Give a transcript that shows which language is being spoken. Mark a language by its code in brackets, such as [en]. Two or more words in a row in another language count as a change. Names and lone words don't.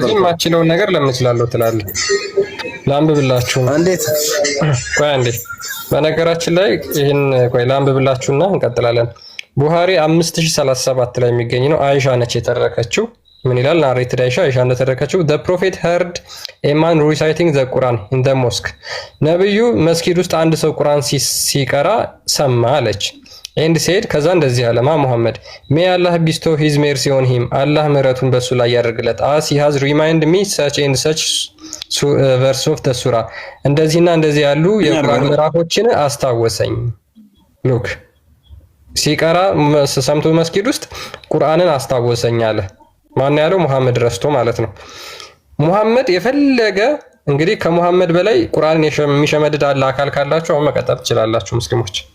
[am] ስለዚህ የማችለውን ነገር ለምን እችላለሁ ትላለህ? ላንብብላችሁ። እንዴት? ቆይ አንዴ። በነገራችን ላይ ይሄን ቆይ ላንብብላችሁና እንቀጥላለን። ቡሃሪ 5037 ላይ የሚገኝ ነው። አይሻ ነች የተረከችው። ምን ይላል? [en] ናሬትድ አይሻ እንደተረከችው the prophet heard a man reciting the Quran in the mosque። [am] ነብዩ መስጊድ ውስጥ አንድ ሰው ቁርአን ሲቀራ ሰማ አለች። [en] and said [am] ከዛ እንደዚህ አለ ሙሐመድ [en] may Allah bestow his mercy on him [am] አላህ ምህረቱን በሱ ላይ ያደርግለት [en] as he has reminded me such and such verse of the surah [am] እንደዚህና እንደዚህ ያሉ የቁርአን ምዕራፎችን አስታወሰኝ። ሉክ ሲቀራ ሰምቶ መስጊድ ውስጥ ቁርአንን አስታወሰኝ አለ። ማን ያለው? ሙሐመድ ረስቶ ማለት ነው። ሙሐመድ የፈለገ እንግዲህ ከሙሐመድ በላይ ቁርአንን የሚሸመድድ አለ አካል ካላችሁ አሁን መቀጠል ትችላላችሁ ሙስሊሞች።